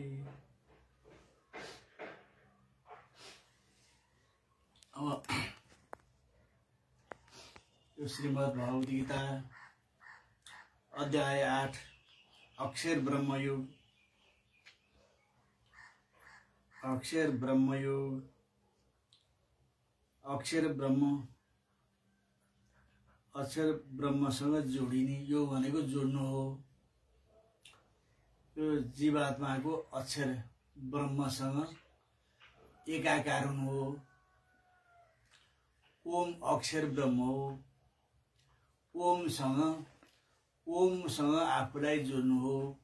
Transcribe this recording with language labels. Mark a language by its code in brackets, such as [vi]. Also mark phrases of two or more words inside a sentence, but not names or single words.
[ne] श्रीमद् भगवद गीता अध्याय 8 अक्षर ब्रह्मयोग। अक्षर ब्रह्मयोग। अक्षर ब्रह्मसँग जोडिने यो भनेको जोड्नु हो। यो जीवात्माको अक्षर ब्रह्मसँग एकाकार हुनु हो। ओम अक्षर ब्रह्म हो। ओमसँग आफूलाई जोड्नु हो।